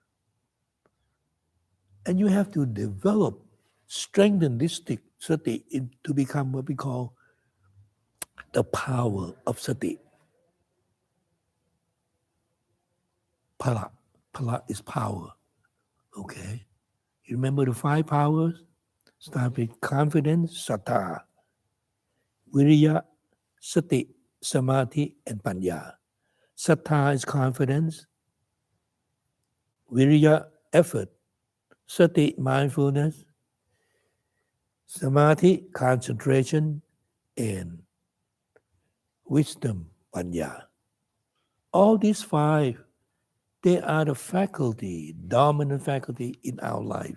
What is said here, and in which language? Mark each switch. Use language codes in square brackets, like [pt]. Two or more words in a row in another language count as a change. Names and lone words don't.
[en] And you have to develop, strengthen this sati to become what we call the power of sati. Pala. Pala is power. Okay? You remember the 5 powers? Start with confidence, [pi] sattha, viriya, sati, samadhi, and panya. [en] Sattha is confidence, viriya, effort, sati, mindfulness, samadhi, concentration, and wisdom, panya. All these 5, they are the faculty, dominant faculty in our life.